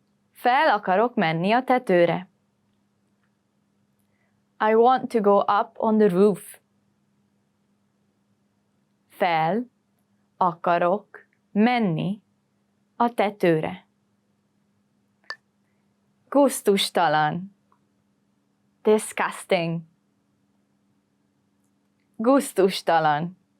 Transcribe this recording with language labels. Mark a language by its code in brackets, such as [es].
[hu] Fel akarok menni a tetőre. [en] I want to go up on the roof. [hu] Fel akarok menni a tetőre. Gusztustalan. Disgusting. Gusztustalan.